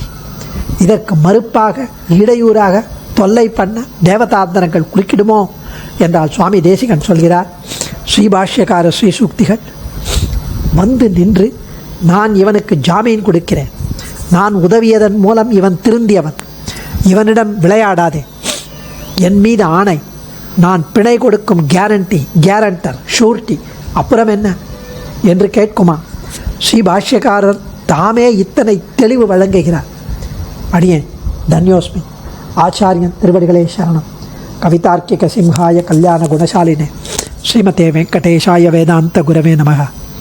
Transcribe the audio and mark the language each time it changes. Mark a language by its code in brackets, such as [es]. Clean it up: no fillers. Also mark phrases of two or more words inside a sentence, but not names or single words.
[ta] இதற்கு மறுப்பாக, இடையூறாக, தொல்லை பண்ண தேவதாந்தரங்கள் குறுக்கிடுமோ என்றால் சுவாமி தேசிகன் சொல்கிறார், ஸ்ரீபாஷ்யகார ஸ்ரீசூக்திகள் வந்து நின்று, நான் இவனுக்கு ஜாமீன் கொடுக்கிறேன், நான் உதவியதன் மூலம் இவன் திருந்தியவன், இவனிடம் விளையாடாதே, என் மீது ஆணை, நான் பிணை கொடுக்கும் [en] guarantor surety. [ta] அப்புறம் என்ன? என்று கேட்குமா? ஸ்ரீ பாஷ்யக்காரர் தாமே இத்தனை தெளிவு வழங்குகிறார். அடியேன் தன்யோஸ்மி. ஆச்சாரியன் திருவடிகளே சரணம். [sa] कवितार्किक सिंहाय कल्याण गुणशालिने श्रीमते वेङ्कटेशाय वेदान्त गुरवे नमः.